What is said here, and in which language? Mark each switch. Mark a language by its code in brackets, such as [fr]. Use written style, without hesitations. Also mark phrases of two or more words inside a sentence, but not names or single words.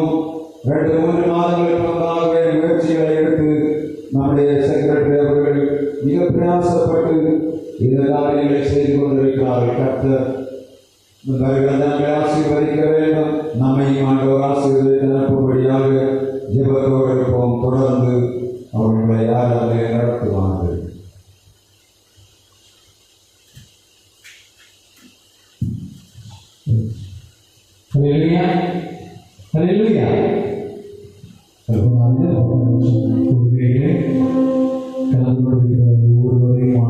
[ta] 2-3 மாதங்களுக்கு முன்பாகவே முயற்சிகளை எடுத்து நம்முடைய செக்ரட்டரி அவர்கள் மிக பிரயாசப்பட்டு இந்த காரியங்களை செய்து கொண்டிருக்கிறார்கள். கர்த்தர் ஜனங்களை ஆசீர்வதிக்க வேண்டும். நம்மையும் ஆண்டவர் ஆசீர்வதித்து அனுப்பும்படியாக ஜெபத்தோடு இருப்போம். தொடர்ந்து அவர்களை ஆராதனை நடத்துவார்கள். [id] Haleluya, haleluya. Kalau ada orang yang kalian berbicara